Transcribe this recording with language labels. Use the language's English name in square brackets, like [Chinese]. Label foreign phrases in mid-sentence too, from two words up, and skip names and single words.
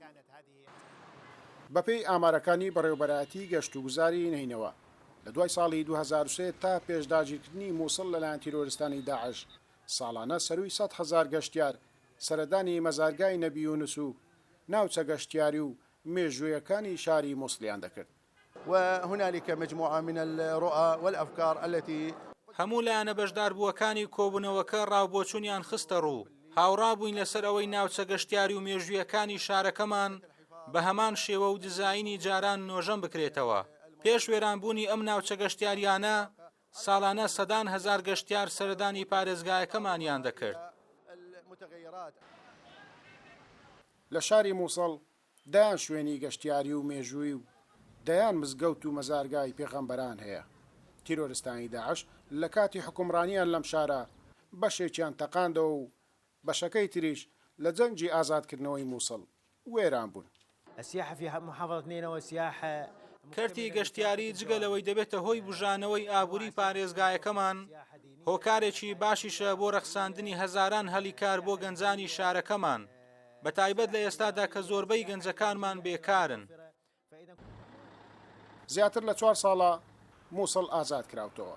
[Central Kurdish] بەپێی ئامارەکانی بەڕێوەبەرایەتی گەشت و گوزاری نینەوە لە دوای ساڵی 2003 تا پێشداگیرکردنی مووسڵ لەلایەن تیرۆریستانی داعش ساڵانە سەروی 100,000 گەشتیار سەردانی مەزارگای نەبی یونس و ناوچە گەشتیاری و مێژوویەکانی شاری مووسڵیان دەکرد. [Arabic] وهنالك مجموعة من الرؤى والأفكار التي [Central Kurdish] هەموو لایەنە بەشداربووەکانی کۆبوونەوەکە ڕاوبۆچوونیان خستە ڕوو. هاوڕا بووین لەسەر ئەوەی ناوچە گەشتیاری و مێژوویەکانی شارەکەمان بە هەمان شێوە و دیزاینی جاران نۆژەم بکرێتەوە. پێش وێرانبوونی ئەم ناوچە گەشتیاریانە ساڵانە سەدان هەزار گەشتیار سەردانی پارێزگایەکەمانیان دەکرد. لە شاری مووسڵ دایان شوێنی گەشتیاری و مێژووی و دەیان مزگەوت و مەزارگای پێغەمبەران هەیە. تیرۆریستانی داعش لە کاتی حکومڕانیان لەم شارە بەشێکیان تەقاندەوە و بەشەکەی تریش لە جەنگی ئازادکردنەوەی مووسڵ وێران بوون. [Arabic] السياحة في محافظة نينوى سياحة [Central Kurdish] کەرتی گەشتیاری جگەلەوەی دەبێتە هۆی بژانەوەی ئابووری پارێزگایەکەمان، هۆکارێکی باشیشە بۆ ڕەخساندنی هەزاران هەلیکار بۆ گەنجانی شارەکەمان، بە تایبەت لە ئێستادا کە زۆربەی گەنجەکانمان بێکارن. زیاتر لە 4 ساڵە مووسڵ ئازاد کراوتەوە.